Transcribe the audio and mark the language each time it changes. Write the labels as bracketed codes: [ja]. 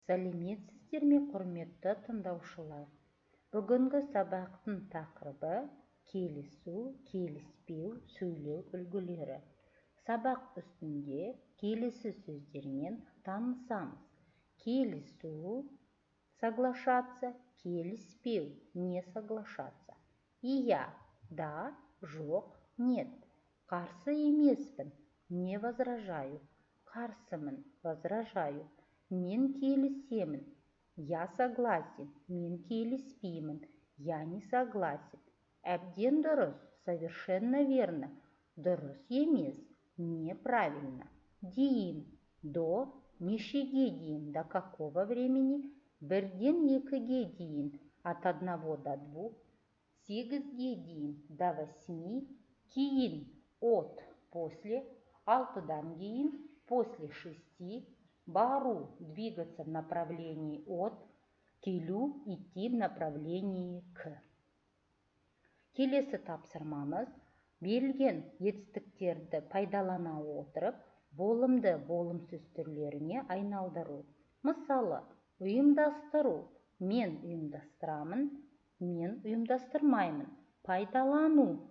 [kk] Сәлеметсіздер ме, құрметті тыңдаушылар? Бүгінгі сабақтың тақырыбы келісу, келіспеу, сөйлеу үлгілері. Сабақ үстінде келесі сөздермен танысамыз. Келісу, [ru] соглашаться, [kk] келіспеу, [ru] не соглашаться. [kk] Иә, да, жоқ, нет. Қарсы емеспін, [ru] не возражаю. [kk] Қарсымын, возражаю. Мен келісемін. [ru] Я согласен. [kk] Мен келіспеймін. [ru] Я не согласен. [kk] Әбден дұрыс. [ru] Совершенно верно. [kk] Дұрыс емес. [ru] Неправильно. Дейін. До. [kk] Нешеге дейін. [ru] До какого времени? [kk] Бірден екіге дейін. [ru] От 1 до 2. [kk] 8-ге дейін. [ru] До 8. Кейін. От. После. [kk] 6-дан кейін. [ru] После 6. Бару – двигаться в направлении от, келу – идти в направлении к. [kk] Келесі тапсырмамыз берілген етістіктерді пайдалана отырып, болымды болымсыз түрлеріне айналдыру. Мысалы, ұйымдастыру. Мен ұйымдастырамын, мен ұйымдастырмаймын. Пайдалану.